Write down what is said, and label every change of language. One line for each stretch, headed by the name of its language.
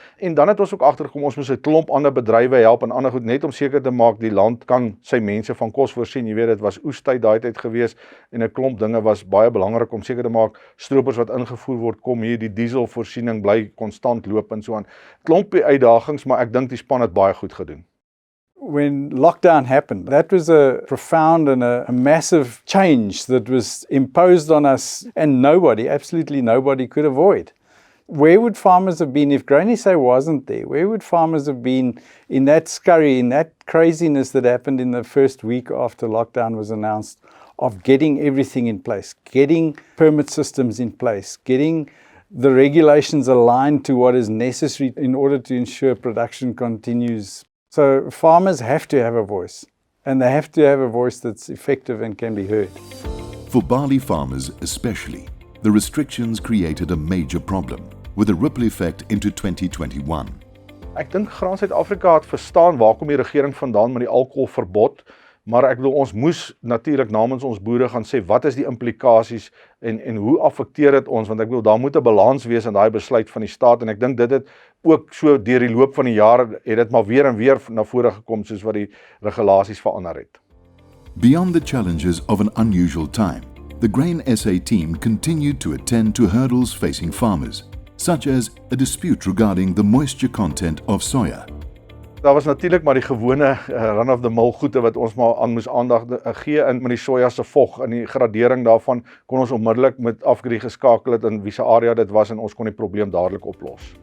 Afrikaans: En dan het ons ook agtergekom ons moes 'n klomp ander bedrywe help en ander goed net om seker te maak die land kan sy mense van kos voorsien. Jy weet, dit was oestyd daai tyd gewees en 'n klomp dinge was baie belangrik om seker te maak stroopers wat ingevoer word kom hier, die dieselvoorsiening bly konstant loop en so aan. Klompie uitdagings, maar ek dink die span het baie goed gedoen.
English: When lockdown happened, that was a profound and a massive change that was imposed on us and nobody, absolutely nobody could avoid. Where would farmers have been if Grain SA wasn't there? Where would farmers have been in that scurry, in that craziness that happened in the first week after lockdown was announced, of getting everything in place, getting permit systems in place, getting the regulations aligned to what is necessary in order to ensure production continues? So farmers have to have a voice, and they have to have a voice that's effective and can be heard. For barley farmers especially, the restrictions created a major problem, with a ripple effect into 2021.
Afrikaans: Ek dink Graan Suid-Afrika het verstaan waar kom die regering vandaan met die alkoholverbod, maar ek bedoel ons moes natuurlik namens ons boere gaan sê wat is die implikasies en hoe affekteer dit ons, want ek bedoel daar moet 'n balans wees in daai besluit van die staat en ek dink dit het ook so deur die loop van die jare het dit maar weer en weer na vore gekom soos wat die regulasies verander het.
English: Beyond the challenges of an unusual time, the Grain SA team continued to attend to hurdles facing farmers, such as a dispute regarding the moisture content of soya.
Afrikaans: Daar was natuurlik maar die gewone run-of-the-mill goede wat ons maar aan moes aandag gee in met die soja se vog en die gradering daarvan kon ons onmiddellik met Afgri geskakel het in wiese area dit was en ons kon die probleem dadelik oplos.